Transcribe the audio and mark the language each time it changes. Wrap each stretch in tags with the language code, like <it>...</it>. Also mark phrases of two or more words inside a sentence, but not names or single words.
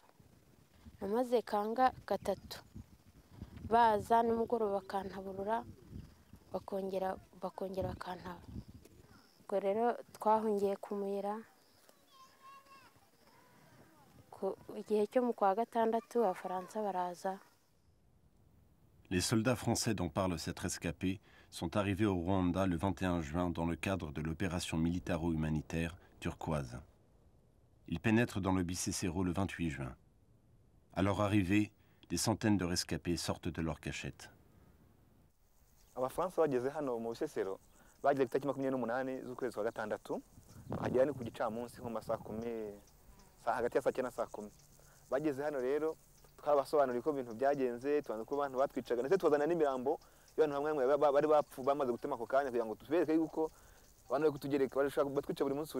<rw>Namaze kanga 3 baza nimugoroba bakantaburura bakongera bakantaba. Ubwo rero twahungiye kumira igihe cyo mu kwa 6 Abafaransa baraza.</rw> <fr>Les soldats français dont parle cette rescapée sont arrivés au Rwanda le 21 juin dans le cadre de l'opération militaro-humanitaire Turquoise. Ils pénètrent dans le Bisesero le 28 juin. À leur arrivée, des centaines de rescapés sortent de leur cachette.</fr> <rw>Abafaransa bageze hano mu Bisesero bageze ku itariki 28 z'ukwezi kwa 6 bahagera ku gicamunsi nko masaa 10 hagati ya saa 9 na saa 10. Bageze hano rero twabasobanurira ko ibintu byagenze, tubanza ko abantu batwicaga ndetse tuzana n'imirambo y'abantu bamwe bari bapfu bamaze gutema ako kanya kugira ngo tubereke yuko abantu bari kutugereka barashaka batwica buri munsi.</rw>